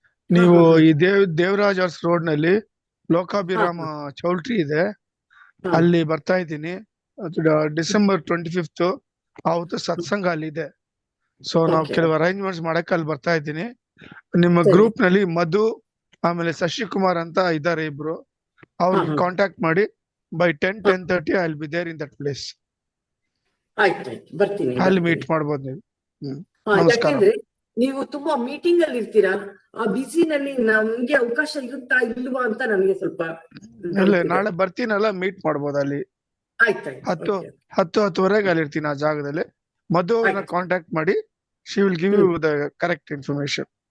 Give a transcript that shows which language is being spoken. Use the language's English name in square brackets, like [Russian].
[Kannada] ನೀವು ಈ Devaraj us road ನಲ್ಲಿ ಲೋಕಾಭಿರಾಮ ಚೌಲ್ಟ್ರಿ ಇದೆ, ಅಲ್ಲಿ ಬರ್ತಾ ಇದ್ದೀನಿ. ಡಿಸೆಂಬರ್ 25 ಅವತ್ತು ಸತ್ಸಂಗ ಅಲ್ಲಿ ಇದೆ. ಸೊ ನಾವು ಕೆಲವು ಅರೇಂಜ್ಮೆಂಟ್ಸ್ ಮಾಡಕ್ಕೆ ಅಲ್ಲಿ ಬರ್ತಾ ಇದ್ದೀನಿ. ನಿಮ್ಮ ಗ್ರೂಪ್ ನಲ್ಲಿ ಮಧು ಆಮೇಲೆ ಶಶಿಕುಮಾರ್ ಅಂತ ಇದ್ದಾರೆ, ಇಬ್ರು. ಅವ್ರಿಗೆ ಕಾಂಟ್ಯಾಕ್ಟ್ ಮಾಡಿ. [English] by 10:30 I'll be there in that place. [Kannada] ಆಯ್ತು, ಬರ್ತೀನಿ. ಅಲ್ಲಿ ಮೀಟ್ ಮಾಡ್ಬೋದು ನೀವು. ಯಾಕೆಂದ್ರೆ ನೀವು ತುಂಬಾ ಮೀಟಿಂಗ್ ಅಲ್ಲಿ ಇರ್ತೀರಾ, ಆ ಬಿಸಿನಲ್ಲಿ ನಮ್ಗೆ ಅವಕಾಶ ಇರುತ್ತಾ ಇಲ್ವಾ ಅಂತ ನನಗೆ ಸ್ವಲ್ಪ. ನಾಳೆ ಬರ್ತೀನಲ್ಲ, ಮೀಟ್ ಮಾಡ್ಬೋದು ಅಲ್ಲಿ. ಆಯ್ತಾಯ್ತು. 10:10:30 ಅಲ್ಲಿ ಇರ್ತೀನಿ ಆ ಜಾಗದಲ್ಲಿ. ಮಧು ಅವ್ರನ್ನ ಕಾಂಟ್ಯಾಕ್ಟ್ ಮಾಡಿ [English] She will give you the correct information.